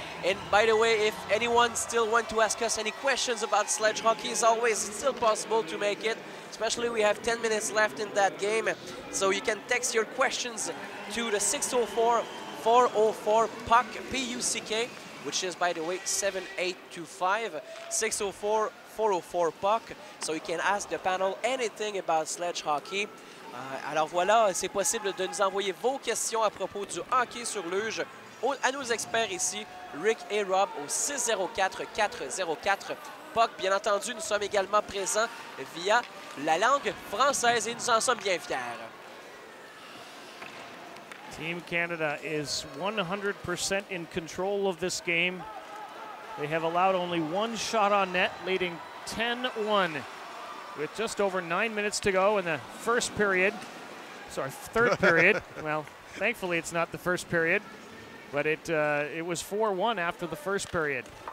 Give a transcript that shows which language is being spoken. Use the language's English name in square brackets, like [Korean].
[English] And by the way, if anyone still want to ask us any questions about sledge hockey, as always, it's still possible to make it, especially we have 10 minutes left in that game. So you can text your questions to the 604-404-PUCK, P-U-C-K, which is, by the way, 7825, 604-404-PUCK. So you can ask the panel anything about sledge hockey. [French] Alors voilà, c'est possible de nous envoyer vos questions à propos du hockey sur luge à nos experts ici, Rick et Rob, au 604-404-PUCK. Bien entendu, nous sommes également présents via la langue française et nous en sommes bien fiers. [English] Team Canada is 100% in control of this game. They have allowed only one shot on net, leading 10-1 with just over 9 minutes to go in the first period. Sorry, third period. Well, thankfully it's not the first period, but it was 4-1 after the first period.